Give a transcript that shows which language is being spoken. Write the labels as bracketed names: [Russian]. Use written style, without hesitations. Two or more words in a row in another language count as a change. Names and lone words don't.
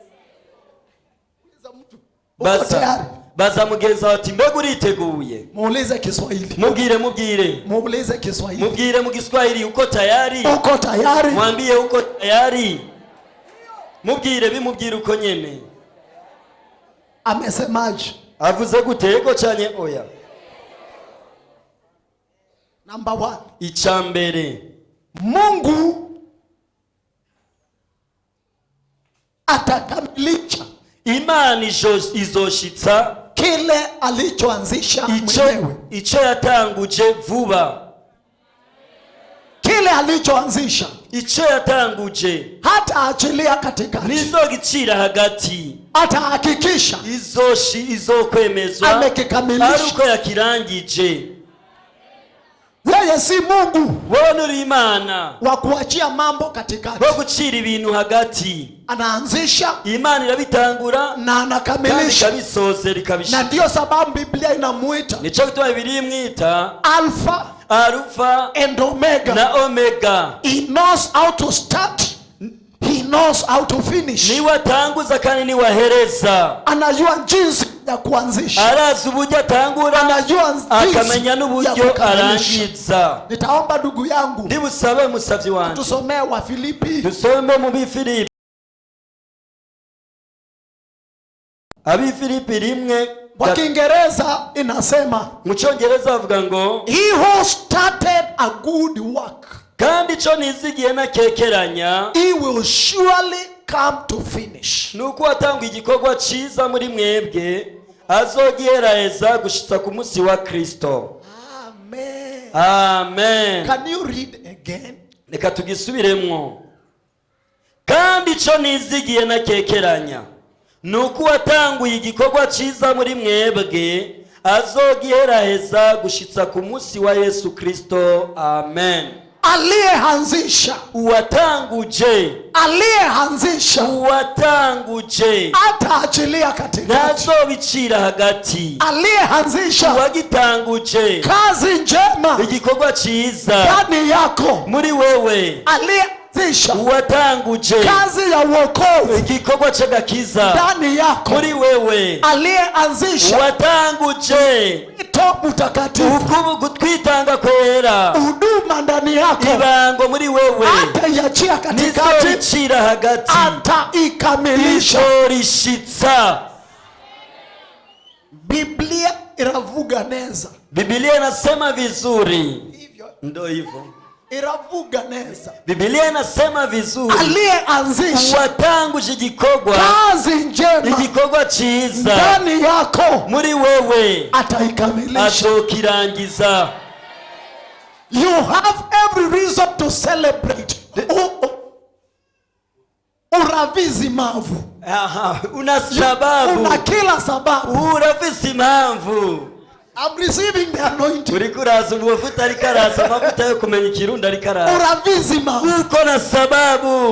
[Rundi] Baza mugenza wati mbega uriteguye? [Swahili] Muulize Kiswahili. [Rundi] Mubwire. [Swahili] Muulize Kiswahili. [Rundi] Mubwire mu Kiswahili [Swahili] uko tayari? Uko tayari? Mwambie uko tayari. [Rundi] mubwire bimubwire uko nyene. [Swahili] Amesemaje? [Rundi] Avuze gute? Yego cyane oya? [English] Number 1. [Rundi] Ichambere, [Swahili] Mungu atakamilisha [Rundi] Imana izoshitsa [Swahili] kile alichoanzisha mwenyewe. [Rundi] Ico yatanguje vuba. [Swahili] Kile alichoanzisha [Rundi] Ico yatanguje [Swahili] hata achilia katikati. [Rundi] nizogicira hagati. [Swahili] Atahakikisha [Rundi] izokwemezwa [Swahili] amekikamilisha. [Rundi] aruko yakirangije. [Swahili] Yeye si Mungu [Rundi] Wowe uri Imana [Swahili] wa kuachia mambo katikati. [Rundi] wo gucira ibintu hagati. [Swahili] Anaanzisha [Rundi] Imana irabitangura [Swahili] na [Rundi] kandi [Swahili] anakamilisha. [Rundi] ikabisoze Na rikabishika. [Swahili] ndio sababu Biblia inamuita [Rundi] Nico gituma Bibiliya imwita Alpha Alpha [English] and Omega. [Rundi] na Omega. [English] He knows how to start. He knows how to finish. [Rundi] Ni watanguza kandi ni wahereza. [Swahili] Anajua jinsi ya kuanzisha. [Rundi] Arazi uburyo atangura, [Swahili] Anajua [Rundi] akamenya [Swahili] jinsi ya [Rundi] n'uburyo [Swahili] kukamilisha. [Rundi] arangiza. [Swahili] Nitaomba ndugu yangu [Rundi] Ndibusabe musavyi wanje [Swahili] tusomee wa Filipi. [Rundi] dusombe mu Bifilipi. Abifilipi 1. [Swahili] Kwa Kiingereza inasema [Rundi] Mu Cyongereza bavuga ngo [English] he who started a good work, [Rundi] kandi ico nizigiye nakekeranya [English] he will surely come to finish. [Rundi] nuko watanga igikorwa ciza muri mwebwe azogiheraheza gushitsa ku munsi wa Kristo. Amen. Amen. [English] Can you read again? [Rundi] Reka tugisubiremwo. Kandi ico nizigiye nakekeranya nuko watanguye igikorwa ciza muri mwebwe azogiheraheza gushitsa ku munsi wa Yesu Kristo. Amen. [Swahili] Aliyeanzisha, [Rundi] uwatanguje [Swahili] ataachilia katikati. [Rundi] ntazobicira hagati. [Swahili] Aliyeanzisha [Rundi] uwagitanguje [Swahili] kazi njema [Rundi] igikorwa ciza [Swahili] ndani yako. [Rundi] muri wewe. [Swahili] Aliyeanzisha [Rundi] uwatanguje [Swahili] kazi ya wokovu [Rundi] igikorwa c'agakiza [Swahili] ndani yako. [Rundi] muri wewe. [Swahili] Aliyeanzisha [Rundi] uwatanguje [Swahili] ito mtakatifu, [Rundi] gutwitanga kwera, [Swahili] huduma ndani yako, [Rundi] ibango muri wewe, [Swahili] ataiachia katikati, [Rundi] nizoricira hagati, [Swahili] ataikamilisha. [Rundi] izorishitsa. Biblia iravuga neza. [Swahili] Biblia inasema vizuri. Hivyo Ndo hivyo. [Rundi] iravuga neza. [Swahili] Biblia inasema vizuri. Aliyeanzisha [Rundi] uwatanguje igikorwa, [Swahili] kazi njema [Rundi] igikorwa ciza [Swahili] ndani yako, [Rundi] muri wewe, [Swahili] ataikamilisha. [Rundi] azokirangiza. [English] You have every reason to celebrate. [Rundi] Uravizi mavu. [Swahili] Aha, una sababu. Una kila sababu. [Rundi] Urafise impamvu. [English] I'm receiving the anointing. [Rundi] Uri kuraza ubuvuta ariko araza, amavuta yo kumenya ikirundi ariko araza. Uravizi mavu. [Swahili] Uko na sababu